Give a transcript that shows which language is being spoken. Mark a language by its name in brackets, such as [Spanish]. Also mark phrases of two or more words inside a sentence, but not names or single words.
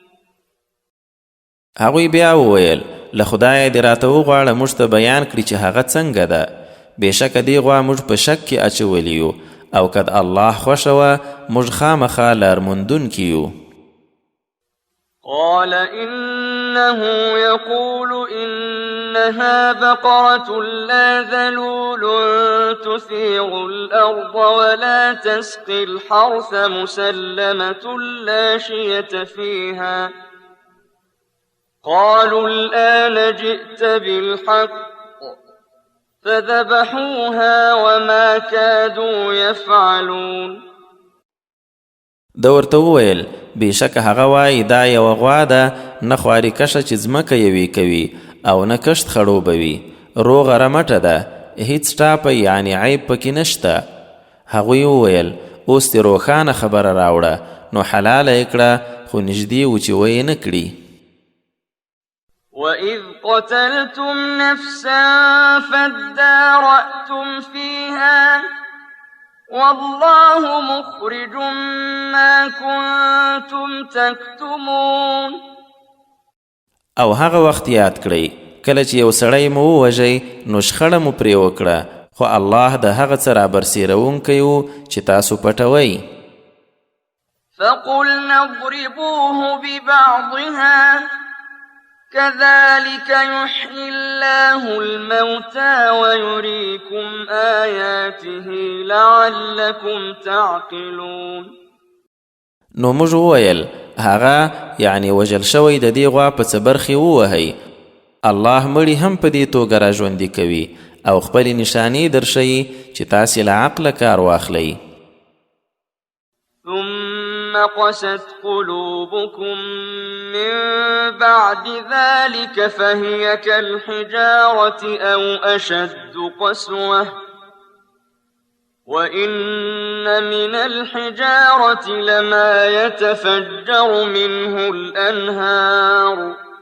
[Pashto] هغوی بیا وویل له خدایه دې راته وغواړه موږ ته بیان کړي چې هغه څنګه ده. بېشکه دې غوا موږ په شک کې اچولی یو او که د الله خوښه وه موږ خامخا لارموندونکي یو. [Arabic] قال إنه يقول إنها بقرة لا ذلول تثير الأرض ولا تسقي الحرث مسلمة لا شية فيها. قالوا الآن جئت بالحق فذبحوها وما كادوا يفعلون. [Pashto] ده ورته وویل بېشکه هغه وایي دا یوه غوا ده نه خواري کشه چې ځمکه یوې کوي او نه کښت خړوبوي، روغه رمټه ده، هیڅ ټاپه یعنی عیب پکې نشته. هغوی وویل اوس دې روښانه خبره راوړه، نو حلاله یې کړه خو نږدې و چې ویې نه کړي. [Arabic] وَإِذْ قَتَلْتُمْ نَفْسًا فَادَّارَأْتُمْ فِيهَا وَاللَّهُ مُخْرِجٌ مَا كُنْتُمْ تَكْتُمُونَ. [Pashto] او هغه وخت یاد کړئ کله چې یو سړی مو ووژئ نو شخړه مو پرې وکړه، خو الله د هغه څه رابرسېروونکی و چې تاسو پټوئ. [Arabic] فَقُلْنَا اضْرِبُوهُ بِبَعْضِهَا كذلك يحيي الله الموتى ويريكم آياته لعلكم تعقلون. [Pashto] نو موږ وویل هغه یعنی وژل شوی د دې غوا په څه برخې ووهئ، الله مړي هم په دې توګه راژوندي کوي او خپلې نشانې درښیي چې تاسې له عقله کار واخلئ. [Arabic] ثم قست قلوبكم من بعد ذلك فهي كالحجارة أو أشد قسوة وإن من الحجارة لما يتفجر منه الأنهار